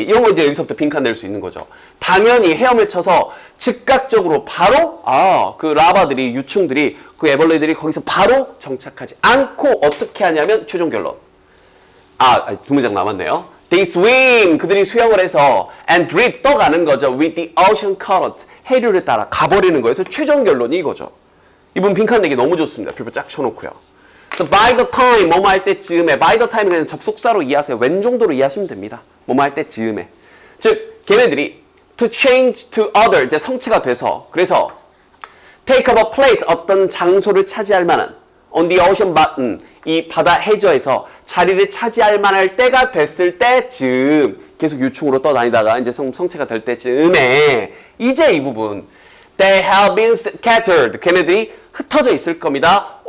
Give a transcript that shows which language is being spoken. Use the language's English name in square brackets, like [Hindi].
[Korean] 이런 거 이제 여기서부터 빈칸 낼 수 있는 거죠. 당연히 헤엄을 쳐서 즉각적으로 바로, 그 라바들이, 유충들이, 그 애벌레들이 거기서 바로 정착하지 않고 어떻게 하냐면 최종 결론. 두 문장 남았네요. [English] They swim. [Korean] 그들이 수영을 해서 [English] and drift [Korean] 떠가는 거죠. [English] With the ocean current. [Korean] 해류를 따라 가버리는 거예요. 그래서 최종 결론이 이거죠. 이분 빈칸 내기 너무 좋습니다. 별표 쫙 쳐놓고요. [English] So by the time, [Korean] 뭐뭐 할 때쯤에, [English] by the time [Korean] 그냥 접속사로 이해하세요. 웬 정도로 이해하시면 됩니다. 뭐뭐 할 때쯤에. 즉, 걔네들이 [English] to change to other, [Korean] 이제 성취가 돼서, 그래서 [English] take up a place, [Korean] 어떤 장소를 차지할 만한 [English] on the ocean bottom, [Korean] 이 바다 해저에서 자리를 차지할 만할 때가 됐을 때쯤, 계속 유충으로 떠다니다가 이제 성체가 될 때쯤에 이제 이 부분 [English] they have been scattered, [Korean] 걔네들이 흩어져 있을 겁니다.